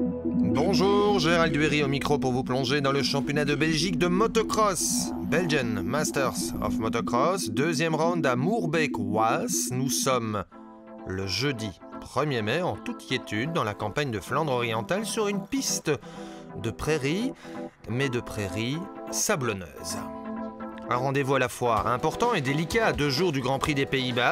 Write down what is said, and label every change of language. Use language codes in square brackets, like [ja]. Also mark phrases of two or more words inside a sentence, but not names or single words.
[fr] Bonjour, Gérald Duhéry au micro pour vous plonger dans le championnat de Belgique de motocross. Belgian Masters of Motocross, deuxième round à Moerbeek-Waas. Nous sommes le jeudi 1er mai en toute quiétude dans la campagne de Flandre orientale sur une piste de prairies, mais de prairies sablonneuses. Un rendez-vous à la fois important et délicat à 2 jours du Grand Prix des Pays-Bas.